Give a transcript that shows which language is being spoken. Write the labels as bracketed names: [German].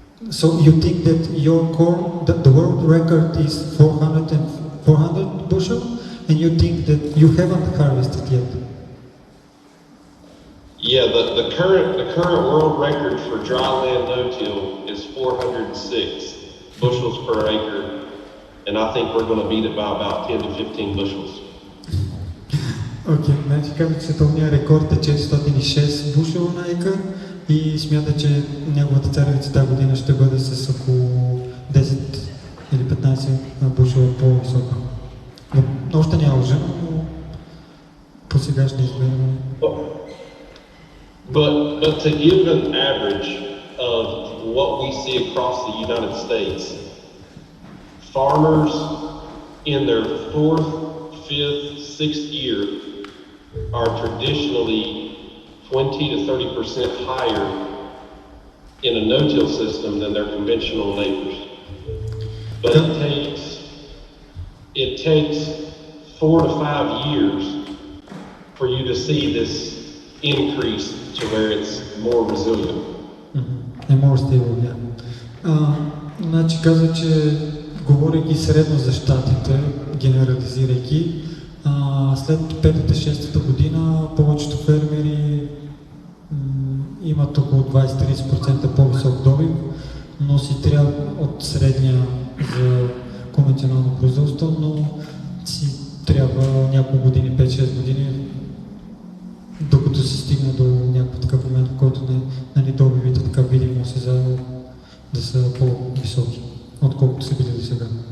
[English] So you think that your corn, the world record is 400 bushel, and you think that you haven't harvested yet? Yeah, the current world record for dryland no-till is 406 bushels per acre, and I think we're going to beat it by about 10 to 15 bushels. [Bulgarian] Окей, значи казва, че световният рекорд е 406 бушела на екър и смята, че неговата царевица тази година ще бъде с около 10 или 15 бушела по-висока. Но още няма лъжа, но по сега ще измерим. [English] But to give an average of what we see across the United States, farmers in their 4th, 5th, 6th year are traditionally 20 to 30% higher in a no-till system than their conventional neighbors. But it takes 4 to 5 years for you to see this increase to where it's more resilient. And more stable, yeah. [Bulgarian] Значи каза, че говорейки средно за щатите, генерализирайки, след 5-6 година повечето фермери имат около 20-30% по-висок добив, но си трябва от средния за конвенционално производство, но си трябва няколко години, 5-6 години, докато се стигне до някакъв такъв момент, в който добивите така видимо се заедно да са по-високи, отколкото са били до сега.